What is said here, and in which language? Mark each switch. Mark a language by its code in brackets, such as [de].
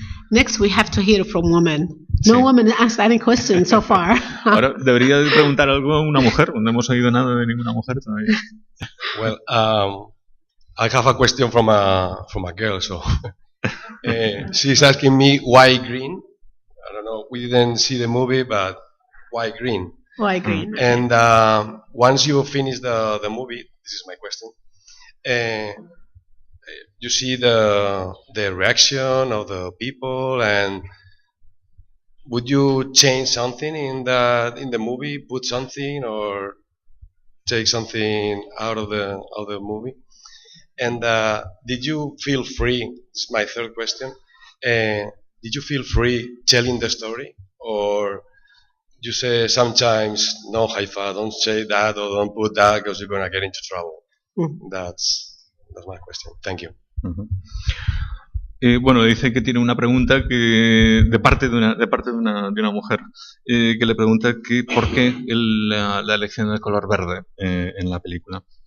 [en] Next, we have to hear from women. No woman asked any question so far. [es] Ahora debería preguntar algo a una mujer. No hemos oído nada de ninguna mujer todavía. [en] Well, I have a question from a girl. So she's asking me why green. I don't know. We didn't see the movie, but why green? Why green? And once you finish the movie, this is my question. You see the reaction of the people, and would you change something in the movie? Put something or take something out of the movie? And did you feel free? This is my third question. Did you feel free telling the story, or you say sometimes, no, Haifa, don't say that or don't put that because you're gonna get into trouble? That's my question. Thank you. [es] Bueno, dice que tiene una pregunta que de parte de una mujer que le pregunta que por qué la elección del color verde en la película.